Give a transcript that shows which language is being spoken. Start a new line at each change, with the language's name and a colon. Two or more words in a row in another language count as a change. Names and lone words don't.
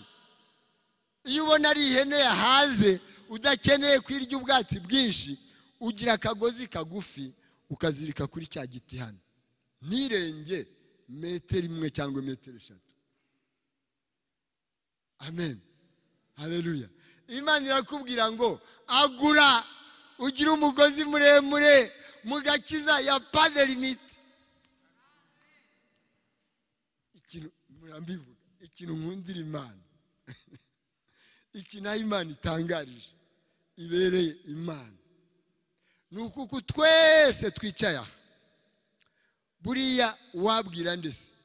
Kinyarwanda: Iyo ubona ari ihene yahaze udakeneye kwirya ubwatsi bwinshi, ugira akagozi kagufi ukazirika kuri cya giti hano, ntirenge metero 1 cyangwa metero 3. Amen. Haleluya. Imana irakubwira ngo agura, ugira umugozi muremure mugakiza ya
French: pas de limite.
Kinyarwanda: Ikintu murambivuga, ikintu nkundira Imana iki nayo Imana itangarije ibereye Imana ni uko twese twicaye aha buriya wabwira ndetse